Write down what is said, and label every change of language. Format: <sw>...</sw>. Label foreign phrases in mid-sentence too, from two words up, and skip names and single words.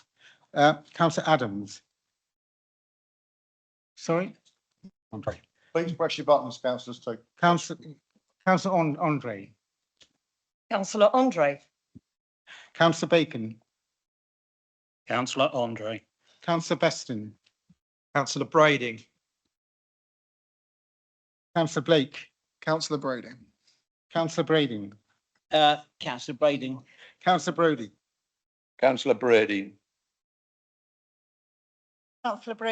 <en>Councillor Adams. Sorry, Andre. Please press your buttons, councillors. Councillor Andre. Councillor Andre. Councillor Bacon. Councillor Andre. Councillor Beston. Councillor Brading. Councillor Blake. Councillor Brading. Councillor Brading. Councillor Brading. Councillor Brodie. Councillor Brading. Councillor Brading.</en>